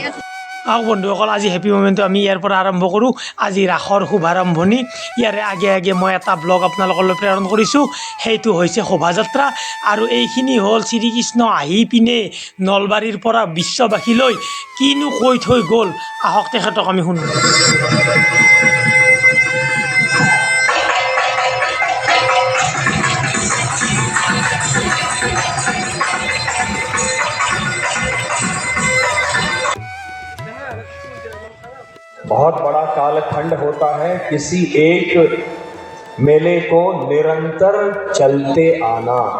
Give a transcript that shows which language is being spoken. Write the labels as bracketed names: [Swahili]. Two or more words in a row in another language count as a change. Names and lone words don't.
[Assamese] আহক বন্ধুসকল আজি [English] happy moment [Assamese] আমি ইয়াৰ পৰা আৰম্ভ কৰোঁ আজি ৰাসৰ শুভাৰম্ভণি ইয়াৰে আগে আগে মই এটা ব্লগ আপোনালোকলৈ প্ৰেৰণ কৰিছোঁ সেইটো হৈছে শোভাযাত্ৰা আৰু এইখিনি হ'ল শ্ৰীকৃষ্ণ আহি পিনে নলবাৰীৰ পৰা বিশ্ববাসীলৈ কিনো কৈ থৈ গ'ল আহক তেখেতক আমি শুনো [Hindi] बहुत बड़ा कालखंड होता है किसी एक मेले को निरंतर चलते आना